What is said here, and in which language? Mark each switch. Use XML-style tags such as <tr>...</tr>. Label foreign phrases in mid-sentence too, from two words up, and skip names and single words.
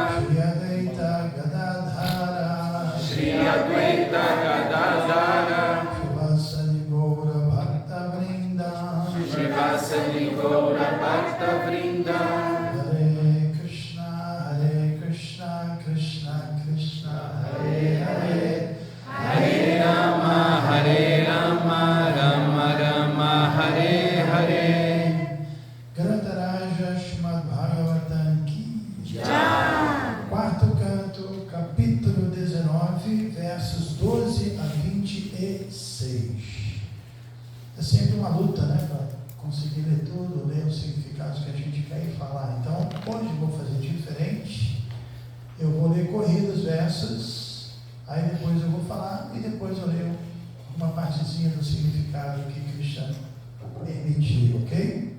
<sa>श्री अद्वैत गदाधर शिवासनी गौर भक्त वृन्द हरे कृष्ण कृष्ण कृष्ण हरे हरे हरे राम राम राम हरे हरे</sa> <hi>ग्रन्थराज श्रीमद् भागवतम् की</hi> <pt>Quarto canto, capítulo 19, versos 12 a 26. É sempre uma luta, né, para conseguir ler tudo, ler os significados que a gente quer e falar. Então, hoje eu vou fazer diferente. Eu vou ler corridos os versos, aí depois eu vou falar e depois eu leio uma partezinha do significado que Krishna permitiu, ok?</pt>